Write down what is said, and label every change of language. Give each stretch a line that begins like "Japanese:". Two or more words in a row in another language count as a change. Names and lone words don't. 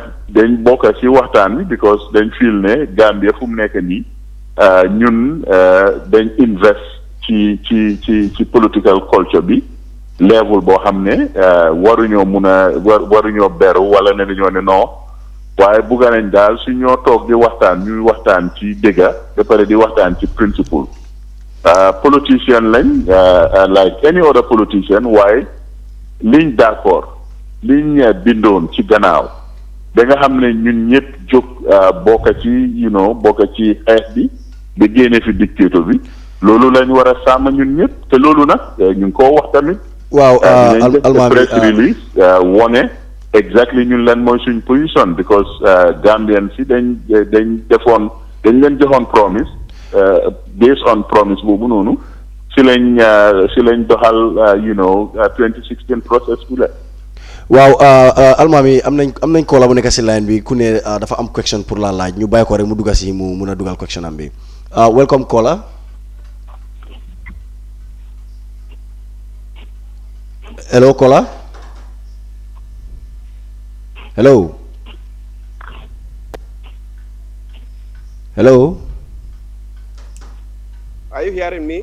Wolof: dañ bokka ci waxtaan bi because dañ feel ne Gambia fu mu nekk nii ñun dañ invest ci
English: political culture
Wolof: bi level boo xam ne waruñoo waruñoo beru wala ne dañoo ne non waaye bugga nañ daal su ñoo toog di waxtaan ñuy waxtaan ci dëgga ba pare di waxtaan ci principle politician lañ
English: like any other politician
Wolof: waaye liñ d'accord liñ bindoon ci gannaaw da nga xam ne ñun ñëpp jóg bokka ci xeex bi ba génne fi dictateur bi loolu lañ war a sàmm ñun ñëpp te loolu nag ñu ngi koo wax tamit waaw dinañ
English: press release
Wolof: wone exactly ñun lan mooy suñ position because Gambian si dañ leen joxoon promise
English: based on promise
Wolof: boobu noonu si lañ doxal 2016 process bi la. waaw almaami am nañ koola bu nekk si line bi ku ne dafa am question pour la laaj ñu bàyyi ko rek mu dugga si mu mun a dugal question am bi
English: welcome caller. Hello caller. Hello. Are you hearing me?